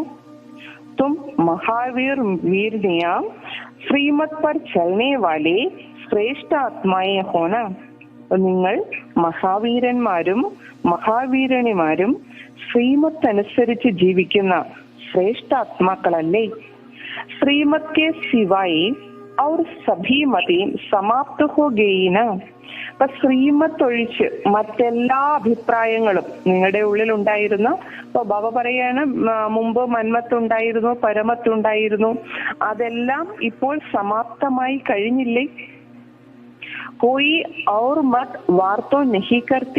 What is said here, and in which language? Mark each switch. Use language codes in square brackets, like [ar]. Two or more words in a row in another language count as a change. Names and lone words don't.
[hi] तुम महावीर वीरनियां श्रीमत पर चलने वाले श्रेष्ठ आत्माएं हो ना. [ml] നിങ്ങൾ മഹാവീരന്മാരും മഹാവീരണിമാരും ശ്രീമത്ത് അനുസരിച്ച് ജീവിക്കുന്ന ശ്രേഷ്ഠ ആത്മാക്കളല്ലേ? [hi] श्रीमत के सिवाय और सभी मतें समाप्त हो गई ना. [ml] അപ്പൊ ശ്രീമത്ത് ഒഴിച്ച് മറ്റെല്ലാ അഭിപ്രായങ്ങളും നിങ്ങളുടെ ഉള്ളിൽ ഉണ്ടായിരുന്ന, ഇപ്പൊ ബാബ പറയാണ്, മുമ്പ് മന്മത്തുണ്ടായിരുന്നു, പരമത്തുണ്ടായിരുന്നു, അതെല്ലാം ഇപ്പോൾ സമാപ്തമായി കഴിഞ്ഞില്ലേ? [hi] कोई और मत वार्तो नहीं करती.